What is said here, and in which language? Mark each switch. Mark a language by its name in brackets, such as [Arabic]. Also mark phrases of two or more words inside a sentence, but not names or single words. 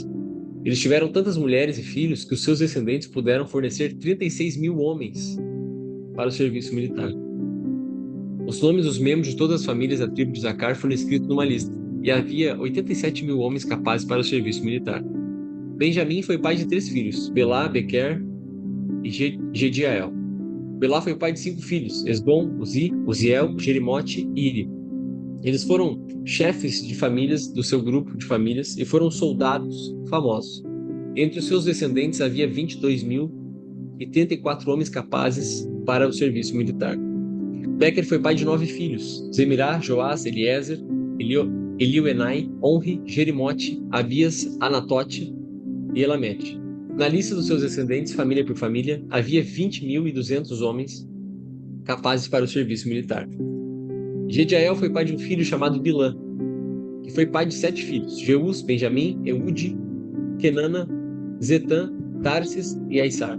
[Portuguese] Eles tiveram tantas mulheres e filhos que os seus descendentes puderam fornecer 36.000 homens para o serviço militar. Os nomes dos membros de todas as famílias da tribo de Zacar foram escritos numa lista, e havia 87.000 homens capazes para o serviço militar. Benjamim foi pai de 3 filhos: Belá, Bequer e Gediael. Belá foi pai de 5 filhos: Esbom, Uzi, Uziel, Jerimote e Iri. Eles foram chefes de famílias do seu grupo de famílias e foram soldados famosos. Entre os seus descendentes havia 22.034 homens capazes para o serviço militar. Bequer foi pai de 9 filhos: Zemirá, Joás, Eliezer, Elioenai, Onri, Jerimote, Abias, Anatote e Elamete. Na lista dos seus descendentes, família por família, havia 20.200 homens capazes para o serviço militar. Gediael foi pai de um filho chamado Bilã, que foi pai de 7 filhos: Jeus, Benjamim, Eude, Kenana, Zetã, Tarsis e Aissar.